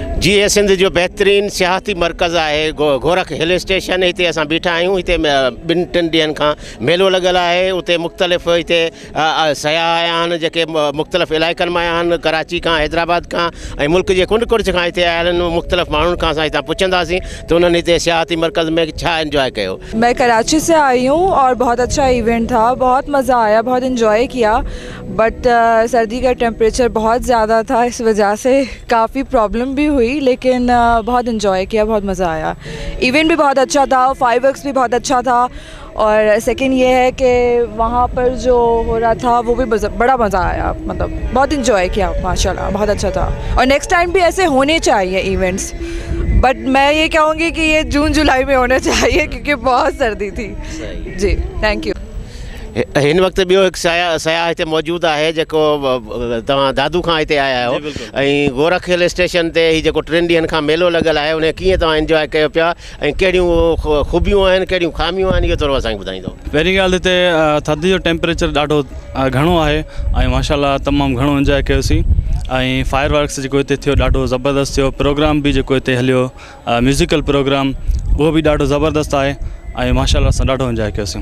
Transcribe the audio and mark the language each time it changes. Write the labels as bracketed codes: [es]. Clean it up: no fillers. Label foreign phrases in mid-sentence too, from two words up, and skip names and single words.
[sd] जी सिंध जो बेहतरीन सियाहती मरकज़ है गोरख हिल स्टेशन। इतने असां बीठा आहियूं। इतने 2-3 ॾींहंनि खां मेलो लॻल है। उते मुख़्तलिफ़ इतने सयाह आया आहिनि जेके मुख़्तलिफ़ इलाइक़नि में आया आहिनि, कराची का, हैदराबाद का, मुल्क के कुंड कुर्च खां इतने आयल आहिनि। मुख़्तलिफ़ माण्हुनि खां असां हितां पुछंदासीं तो उन्होंने इतने सियाहती मरकज़ में छा एंजॉय कयो। [ur] میں کراچی سے آئی ہوں اور بہت اچھا ایونٹ تھا، بہت مزہ آیا، بہت انجوائے کیا. بٹ سردی کا ٹمپریچر بہت زیادہ تھا، اس وجہ سے کافی پرابلم بھی ہوئی، لیکن بہت انجوائے کیا، بہت مزہ آیا. ایونٹ بھی بہت اچھا تھا، فائرورکس بھی بہت اچھا تھا۔ اور سیکنڈ یہ ہے کہ وہاں پر جو ہو رہا تھا وہ بھی بڑا مزہ آیا، مطلب بہت انجوائے کیا ماشاءاللہ، بہت اچھا تھا. اور [en] next time [ur] بھی ایسے ہونے چاہئیں ایونٹس، بٹ میں یہ کہوں گی کہ یہ جون جولائی میں ہونا چاہیے کیونکہ بہت سردی تھی. [en] जी thank you. [sd] इन वक्त बो एक सयाह इतने मौजूद है जो तव्हां दादू खां इतने आया हो। गोरख हिल स्टेशन ते ही जो 3 ॾींहंनि खां मेलो लगल है, उन्हें किएं तव्हां एंजॉय कयो पिया ऐं कहिड़ियूं ख़ूबियूं आहिनि, कहिड़ियूं ख़ामियूं आहिनि, इहो थोरो असांखे ॿुधाईंदो। पहिरीं ॻाल्हि हिते थधि जो टेम्परेचर ॾाढो घणो आहे ऐं माशाल्लाह तमामु घणो एंजॉय कयोसीं। ऐं [en] fire works [sd] जेको हिते थियो ॾाढो ज़बरदस्त थियो। प्रोग्राम भी जेको हिते हलियो [en] musical program [sd] उहो भी ॾाढो ज़बरदस्त आहे ऐं माशाल्लाह असां ॾाढो एंजॉय कयोसीं।